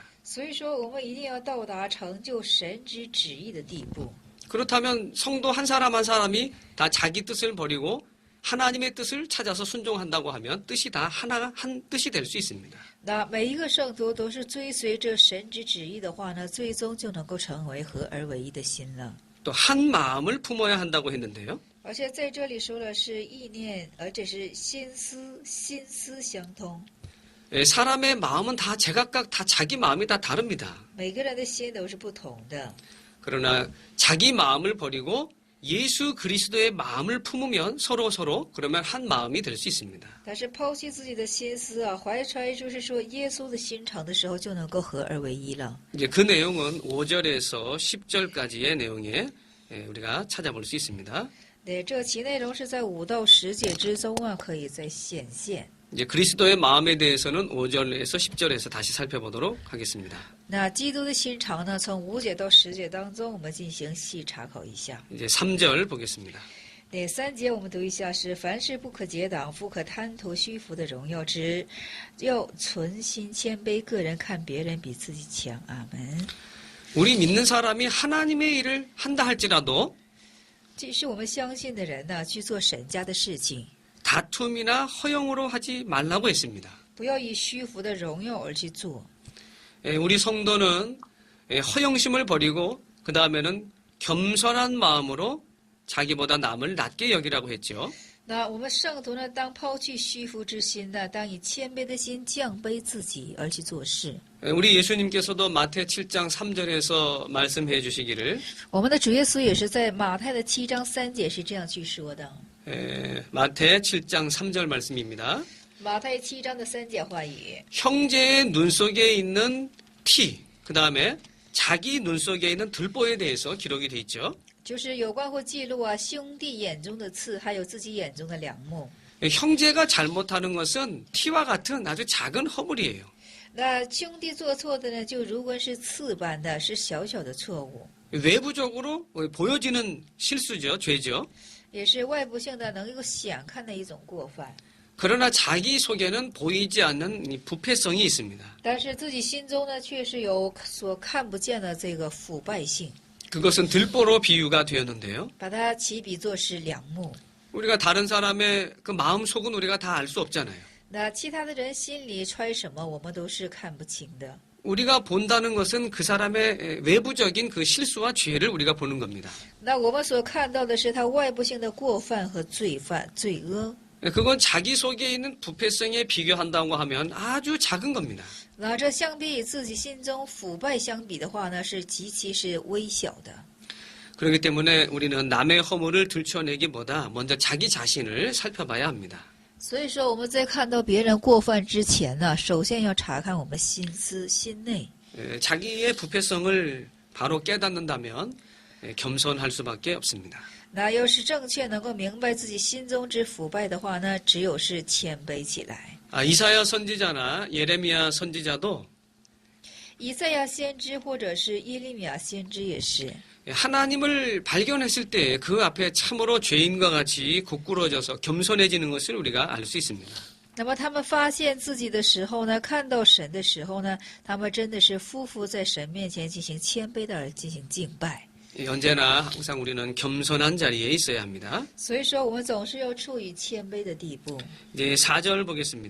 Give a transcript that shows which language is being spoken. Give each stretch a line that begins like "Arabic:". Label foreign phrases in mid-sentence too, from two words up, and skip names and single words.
Chinese: 所以说，我们一定要到达成就神之旨意的地步。
Korean: 그렇다면 성도 한 사람 한 사람이 다 자기 뜻을 버리고 하나님의 뜻을 찾아서 순종한다고 하면 뜻이 다 하나 한 뜻이 될 수 있습니다.
Chinese: 那每一个圣徒都是追随着神之旨意的话呢，最终就能够成为合而为一的心了。
Korean: 또 한 마음을 품어야 한다고 했는데요.
Chinese: 而且在这里说了是意念，而且是心思相通。
Korean: 사람의 마음은 다 제각각 다 자기 마음이 다 다릅니다.
Chinese: 每个人的心都是不同的，
Korean: 그러나 자기 마음을 버리고 예수 그리스도의 마음을 품으면 서로 그러면 한 마음이 될 수 있습니다.
Chinese: 但是抛弃自己的心思啊，怀揣就是说耶稣的心肠的时候，就能够合而为一了。
Korean: 이제 그 내용은 5절에서 10절까지의 내용에 우리가 찾아볼 수 있습니다.
Chinese: 对，这其内容是在5到10节之中啊，可以再显现。
Korean: 이제 그리스도의 마음에 대해서는 5절에서 10절에서 다시 살펴보도록 하겠습니다.
Chinese: 那基督的心肠呢，从5节到10节当中，我们进行细查考一下。
Korean: 이제 3절 보겠습니다.
Chinese: 第3节我们读一下是：凡事不可结党，不可贪图虚浮的荣耀，只要存心谦卑，个人看别人比自己强。阿门。
Korean: 우리 믿는 사람이 하나님의 일을 한다 할지라도
Chinese: 这是我们相信的人呢，去做神家的事情，
Korean: 다툼이나 허영으로 하지 말라고 했습니다.
Chinese: 不要以虚浮的荣耀而去做。
Korean: 우리 성도는 허영심을 버리고 그 다음에는 겸손한 마음으로 자기보다 남을 낮게 여기라고 했죠.
Chinese: 那我们圣徒呢，当抛弃虚浮之心呢，当以谦卑的心降卑自己而去做事。
Korean: 우리 예수님께서도 마태 7장 3절에서 말씀해 주시기를
Chinese: 我们的主耶稣也是在马太的7章3节是这样去说的。
Korean: 마태 7장 3절 말씀입니다.
Chinese: 马太7章的3节话语，
Korean: 형제의 눈 속에 있는 티, 그 다음에 자기 눈 속에 있는 들보에 대해서 기록이 돼 있죠.
Chinese: 就是有关或记录啊，兄弟眼中的刺，还有自己眼中的梁木。
Korean: 형제가 잘못하는 것은 티와 같은 아주 작은 허물이에요.
Chinese: 那兄弟做错的呢，就如果是刺般的，是小小的错误，
Korean: 외부적으로 보여지는 실수죠, 죄죠.
Chinese: 也是外部性的能够显看的一种过犯。
Korean: 그러나 자기 속에는 보이지 않는 이 부패성이 있습니다.
Chinese: 但是自己心中呢，却是有所看不见的这个腐败性，
Korean: 그것은 들보로 비유가 되었는데요.
Chinese: 把它起比作是梁木。
Korean: 우리가 다른 사람의 그 마음 속은 우리가 다 알 수 없잖아요.
Chinese: 那其他的人心里揣什么，我们都是看不清的。
Korean: 우리가 본다는 것은 그 사람의 외부적인 그 실수와 죄를 우리가 보는 겁니다.
Chinese: 那我们所看到的是他外部性的过犯和罪恶。
Korean: 그건 자기 속에 있는 부패성에 비교한다고 하면 아주 작은 겁니다.
Chinese: 那这相比与自己心中腐败相比的话呢，是极其是微小的。
Korean: 그렇기 때문에 우리는 남의 허물을 들춰내기보다 먼저 자기 자신을 살펴봐야 합니다.
Chinese: 所以说我们在看到别人过犯之前呢，首先要查看我们心思心内。
Korean: 자기의 부패성을 바로 깨닫는다면 겸손할 수밖에 없습니다.
Chinese: 那要是正确能够明白自己心中之腐败的话呢，只有是谦卑起来。
Korean: 이사야 선지자나 예레미야 선지자도
Chinese: 以赛亚先知或者是耶利米亚先知也是，
Korean: 하나님을 발견했을 때 그 앞에 참으로 죄인과 같이 고꾸러져서 겸손해지는 것을 우리가 알 수 있습니다.
Chinese: 那么他们发现自己的时候呢，看到神的时候呢，他们真的是夫妇在神面前进行谦卑的而进行敬拜。
Korean: 언제나 항상 우리는 겸손한 자리에 있어야 합니다.
Chinese: 所以说，我们总是要处于谦卑的地步。
Korean: 이제 4절 보겠습니다.